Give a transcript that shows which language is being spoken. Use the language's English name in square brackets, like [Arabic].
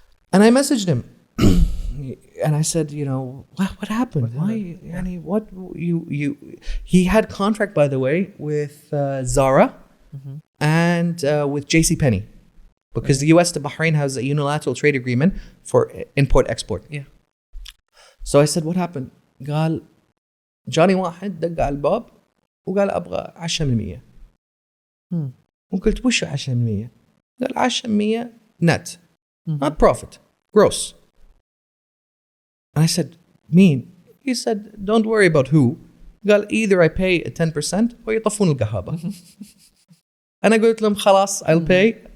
[English] And I messaged him and I said, you know, what happened? Why? What he had contract, by the way, with Zara. And with JCPenney, because the US to Bahrain has a unilateral trade agreement for import-export. Yeah. So I said, what happened? [Arabic] قال جاني واحد دق على الباب وقال أبغى 10%. وقلت وش 10%؟ قال 10% [English] net, not profit, gross. And I said, mean? He said, don't worry about who. قال either I pay 10% or [Arabic] يطفون القهابة. [English] And I go to him, خلاص, I'll pay.